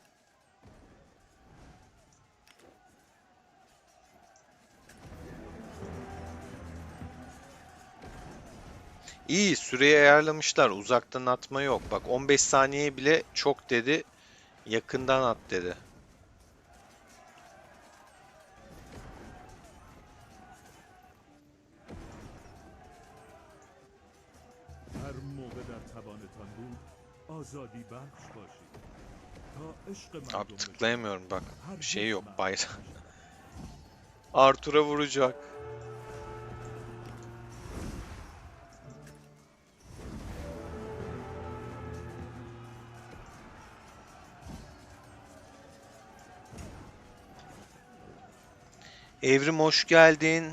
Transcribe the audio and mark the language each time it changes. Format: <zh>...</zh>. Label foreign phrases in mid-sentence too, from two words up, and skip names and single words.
<tr>İyi süreyi ayarlamışlar. Uzaktan atma yok. Bak 15 saniye bile çok dedi. Yakından at dedi.</tr> <fa>هر موقع در توانتان بود آزادی بخش باشید تا عشق</fa> <tr>Abi</tr> <fa>مردم به شما</fa> <tr>tıklayamıyorum bak. Şey</tr> <fa>هرگز</fa> <tr>yok</tr> <fa>محو</fa> <tr>bayrağı.</tr> <fa>نشود.</fa> <tr>Arthur'a vuracak. Evrim hoş geldin.</tr>